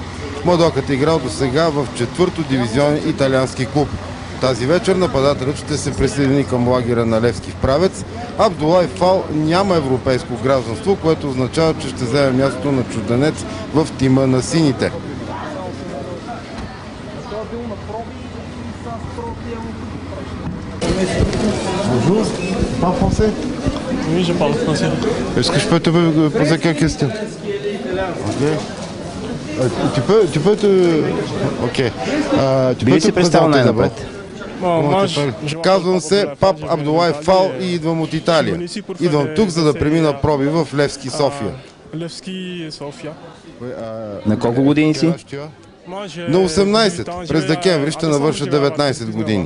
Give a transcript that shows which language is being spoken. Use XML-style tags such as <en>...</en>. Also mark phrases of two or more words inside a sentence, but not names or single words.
<bg>Младокът е играл до сега в 4-то дивизионен италиански клуб. Тази вечер нападателят ще се присъедини към лагера на Левски в Правец. Абдулай Фал няма европейско гражданство, което означава, че ще вземе мястото на чужденец в тима на сините.</bg> <fr>Bonjour, tu parles français? Oui, je parle français. Est-ce que je peux te poser quelques questions? Ok. Tu peux te... Ok. Tu peux te présenter d'abord?</fr> <bg>Казвам се Пап Абдулай Фал и идвам от Италия. Идвам тук, за да премина проби в Левски, София. На колко години си? На 18. През декември ще навърша 19 години.</bg>